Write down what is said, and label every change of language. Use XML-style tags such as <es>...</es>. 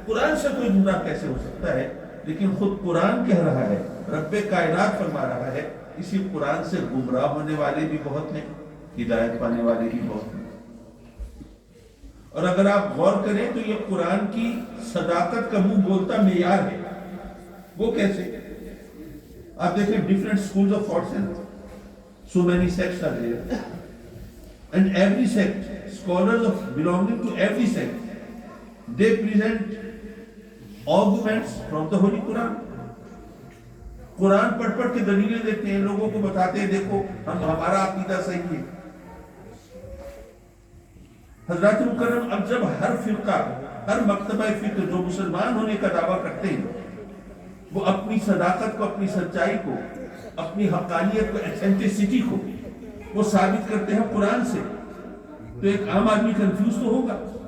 <ur>قرآن سے کوئی گمراہ کیسے ہو سکتا ہے؟ لیکن خود قرآن کہہ رہا ہے, رب کائنات فرما رہا ہے, اسی قرآن سے گمراہ ہونے والے بھی بہت ہیں, ہدایت پانے والے بھی بہت ہیں. اور اگر آپ غور کریں تو یہ قرآن کی صداقت کا منہ بولتا معیار ہے. وہ کیسے؟ آپ دیکھیں</ur> <en>Different schools of thoughts ہیں, so many sects are there, and every sect, scholars of belonging to every sect, they present arguments from the Holy Quran.</en> <ur>قرآن پڑھ پڑھ کے دلیلیں دیتے ہیں, لوگوں کو بتاتے ہیں دیکھو ہمارا عقیدہ صحیح ہے. حضرات مکرم, اب جب ہر فرقہ, ہر مکتبہ فکر جو مسلمان ہونے کا دعویٰ کرتے ہیں وہ اپنی صداقت کو, اپنی سچائی کو, اپنی حقانیت کو, ایتھینٹسٹی کو وہ ثابت کرتے ہیں قرآن سے, تو ایک عام آدمی کنفیوز تو ہوگا.</ur>